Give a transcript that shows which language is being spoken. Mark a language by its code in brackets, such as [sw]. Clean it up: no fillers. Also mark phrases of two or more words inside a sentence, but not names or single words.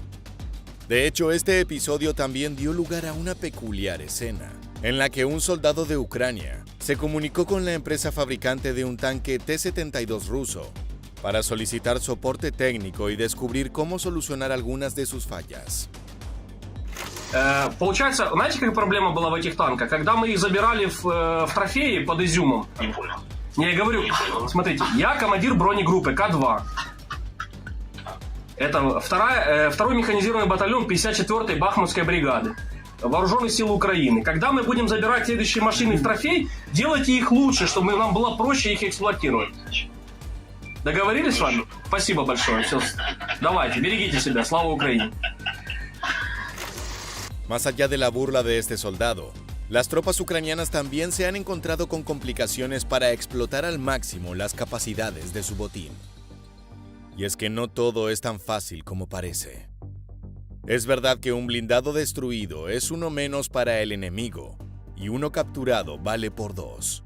[es] De hecho, este episodio también dio lugar a una peculiar escena, en la que un soldado de Ucrania se comunicó con la empresa fabricante de un tanque T-72 ruso para solicitar soporte técnico y descubrir cómo solucionar algunas de sus fallas. [ru] Получается, знаете, какая проблема была в этих танках? Когда мы их забирали в трофеи под Изюмом. Не понял. Я говорю, смотрите, я командир бронегруппы К-2. Это второй механизированный батальон 54-й Бахмутской бригады. Вооруженные силы Украины. Когда мы будем забирать следующие машины в трофей, делайте их лучше, чтобы нам было проще их эксплуатировать. Договорились с вами? Спасибо большое. Все. Давайте, берегите себя. Слава Украине. [es] Más allá de la burla de este soldado, las tropas ucranianas también se han encontrado con complicaciones para explotar al máximo las capacidades de su botín. Y es que no todo es tan fácil como parece. Es verdad que un blindado destruido es uno menos para el enemigo, y uno capturado vale por dos.